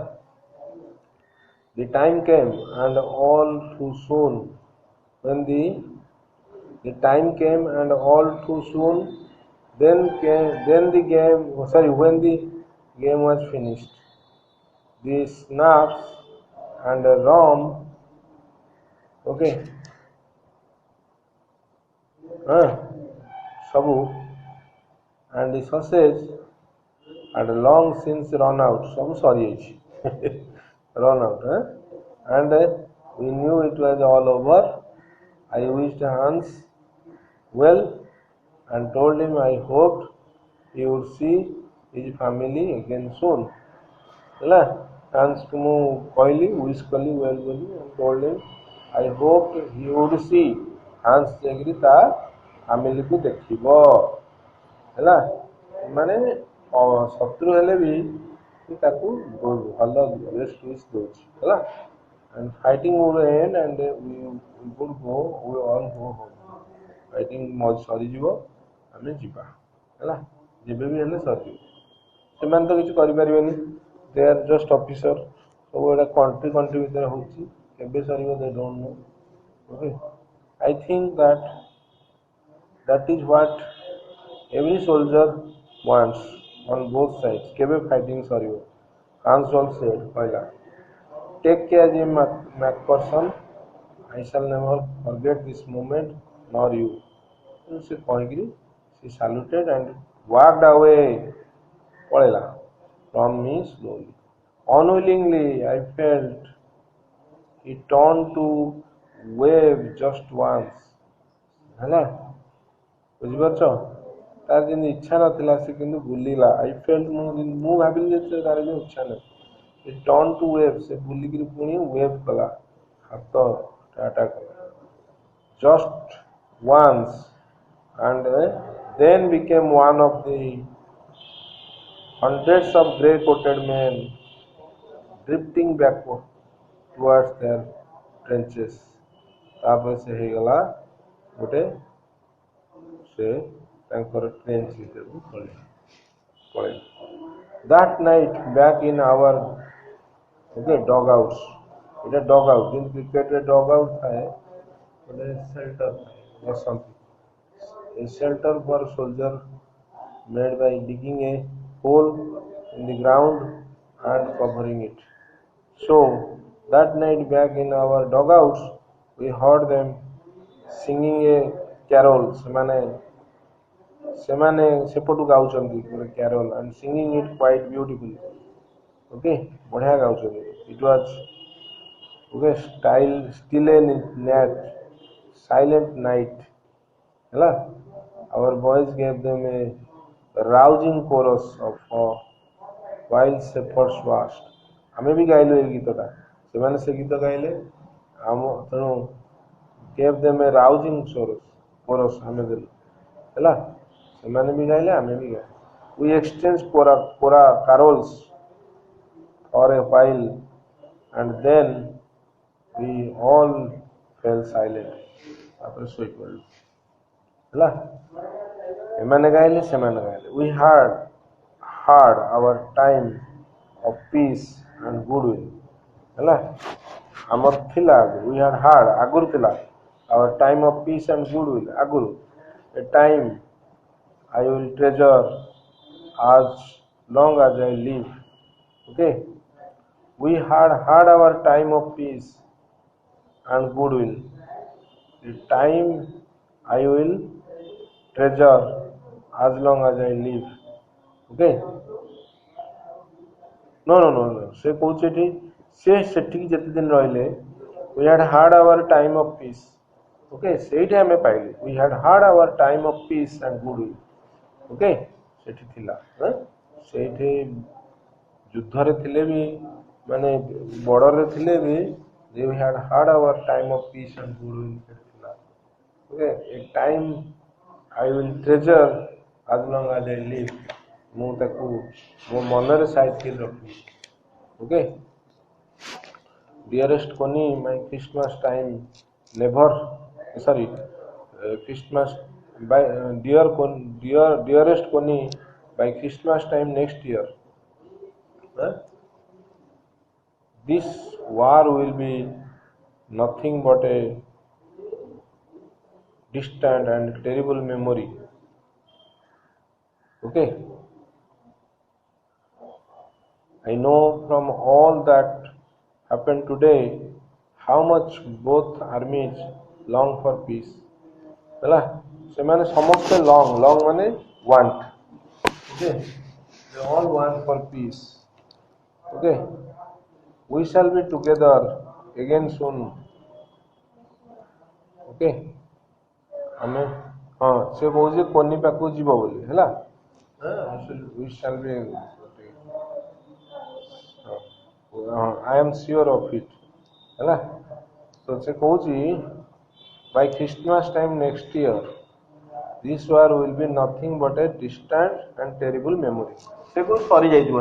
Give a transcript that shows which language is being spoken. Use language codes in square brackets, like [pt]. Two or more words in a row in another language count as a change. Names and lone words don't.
[en] The time came and all too soon when the time came and all too soon Then the game, sorry, when the game was finished, the snaps and rum, okay, uh, sabu, and the sausage had long since run out. Sabu sorry, run out, and we knew it was all over. I wished Hans well and told him I hoped he would see his family again soon. [or] ହେଲା ହାନ୍ସକୁ ମୁଁ କହିଲି ୱିଶ୍ କଲି ୱେଲ୍ ବୋଲି [en] and told him I hoped he would see [or] ହାନ୍ସ ଯାଇକରି ତା ଫ୍ୟାମିଲିକୁ ଦେଖିବ ହେଲା ମାନେ ଶତ୍ରୁ ହେଲେ ବି ତାକୁ ଭଲ [en] best wish [or] ଦେଉଛି ହେଲା [en] and fighting would end and we would go we all go home fighting [or] ସରିଯିବ ଆମେ ଯିବା ହେଲା ଯେବେ ବି ହେଲେ ସରିଯିବ ସେମାନେ ତ କିଛି କରିପାରିବେନି [en] they are just officer [or] ସବୁ ଏଇଟା country ଭିତରେ ହେଉଛି କେବେ ସରିବ [en] they don't know okay I think that is what every soldier wants on both sides କେବେ fighting ସରିବ Hansel said କହିଲା take care Jim McPherson I shall never forget this moment nor you [or] ସେ କହିକିରି [en] she saluted and walked away ପଳେଇଲା from me slowly. Unwillingly, I felt he turned to wave just once. [or] ହେଲା ବୁଝିପାରୁଛ ତାର ଯେମିତି ଇଚ୍ଛା ନଥିଲା ସେ କିନ୍ତୁ ବୁଲିଲା [en] I felt [or] ମୁଁ ଭାବିଲି ଯେ ତାର ଯେଉଁ ଇଚ୍ଛା ନାହିଁ [en] he turned to wave [or] ସେ ବୁଲିକିରି ପୁଣି wave କଲା ହାତ ଟାଟା କଲା [en] just once and then became one of the hundreds of grey-coated men drifting backward towards their trenches. [or] ତାପରେ ସେ ହେଇଗଲା ଗୋଟେ ସେ ତାଙ୍କର ଟ୍ରେଞ୍ଚ ଭିତରକୁ ପଳେଇଲା [en] that night back in our okay dugouts [or] ଏଇଟା dugout ଯେମିତି କ୍ରିକେଟରେ dugout ଥାଏ ଗୋଟେ shelter ଥାଏ ବସନ୍ତି [en] a shelter for soldier made by digging a hole in the ground and covering it. So that night back in our dugouts, we heard them singing a carol. [or] ସେମାନେ ସେପଟୁ ଗାଉଛନ୍ତି ଗୋଟେ [en] carol and singing it quite beautifully. [or] Okay, ବଢିଆ ଗାଉଛନ୍ତି. [en] It was okay, still a night, silent night. ହେଲା our boys gave them a rousing chorus of while shepherds watched [or] ଆମେ ବି ଗାଇଲୁ ଏ ଗୀତଟା ସେମାନେ ସେ ଗୀତ ଗାଇଲେ ଆମ ତେଣୁ [en] gave them a rousing [or] chorus ଆମେ ଦେଲୁ ହେଲା ସେମାନେ ବି ଗାଇଲେ ଆମେ ବି ଗାଇଲୁ [en] we exchanged carols for a while and then we all fell silent [or] ତାପରେ ଶୋଇପଡ଼ିଲୁ ହେଲା ଏମାନେ ଗାଇଲେ ସେମାନେ ଗାଇଲେ [en] we had our time of peace and goodwill [or] ହେଲା ଆମର ଥିଲା [en] we had [or] ଆଗରୁ ଥିଲା [en] our time of peace and goodwill ଆଗରୁ a time I will treasure as long as I live okay we had our time of peace and goodwill the time I will treasure as long as I live okay no [or] ସେ କହୁଛି ଏଠି ସେଠିକି ଯେତେ ଦିନ ରହିଲେ [en] we had our time of peace okay [or] ସେଇଠି ଆମେ ପାଇଲେ [en] we had our time of peace and goodwill okay [or] ସେଠି ଥିଲା ସେଇଠି ଯୁଦ୍ଧରେ ଥିଲେ ବି ମାନେ ବର୍ଡରରେ ଥିଲେ ବି [en] we had our time of peace and goodwill [or] ସେଠି ଥିଲା [en] okay a time I will treasure as long as I live [or] ମୁଁ ତାକୁ ମୋ ମନରେ ସାଇତି କରି ରଖିବି [en] okay dearest Connie my Christmas time never sorry Christmas by dearest Connie by Christmas time next year this war will be nothing but a distant and terrible memory Okay, I know from all that happened today how much both armies long for peace. [or] ହେଲା ସେମାନେ ସମସ୍ତେ long ମାନେ want. [en] Okay, they all want for peace. Okay, we shall be together again soon. Okay, [or] ଆମେ ହଁ ସେ କହୁଛି କୋନି ପାଖକୁ ଯିବ ବୋଲି ହେଲା [en] we shall be I am sure of it [or] ହେଲା ତ ସେ କହୁଛି [en] by Christmas time next year this war will be nothing but a distant and terrible memory [or] ସେ କହୁଛି ସରି ଯାଇଯିବ